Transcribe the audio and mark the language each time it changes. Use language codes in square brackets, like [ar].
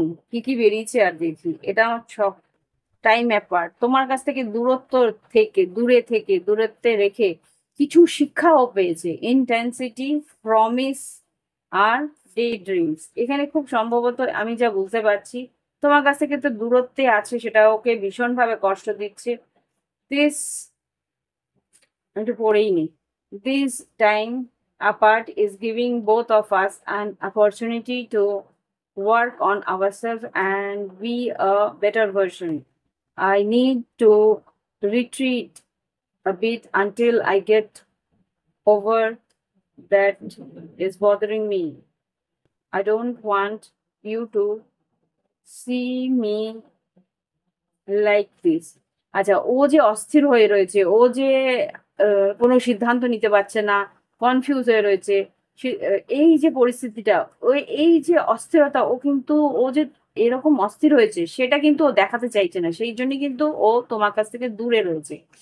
[bn] কি কি বেরিয়েছে আর দেখি, এটা আমার সব টাইম অ্যাপার্ট, তোমার কাছ থেকে দূরত্ব থেকে, দূরত্বে রেখে কিছু শিক্ষাও পেয়েছে। ইন্টেন্সিটি, প্রমিস, আর ডে ড্রিমস, এখানে খুব সম্ভবত আমি যা বুঝতে পারছি তোমার কাছ থেকে তো দূরত্বে আছে, সেটা ওকে ভীষণভাবে কষ্ট দিচ্ছে। দিস, একটু পড়েই নি। [en] This time apart is giving both of us an opportunity to work on ourselves and be a better version. I need to retreat a bit until I get over that is bothering me. I don't want you to see me like this. [bn] আচ্ছা, ও যে অস্থির হয়ে রয়েছে, ও যে কোনো সিদ্ধান্ত নিতে পারছে না, কনফিউজ হয়ে রয়েছে। এই যে পরিস্থিতিটা, ওই এই যে অস্থিরতা, ও কিন্তু ও যে এরকম অস্থির হয়েছে সেটা কিন্তু ও দেখাতে চাইছে না, সেই জন্য কিন্তু ও তোমার কাছ থেকে দূরে রয়েছে।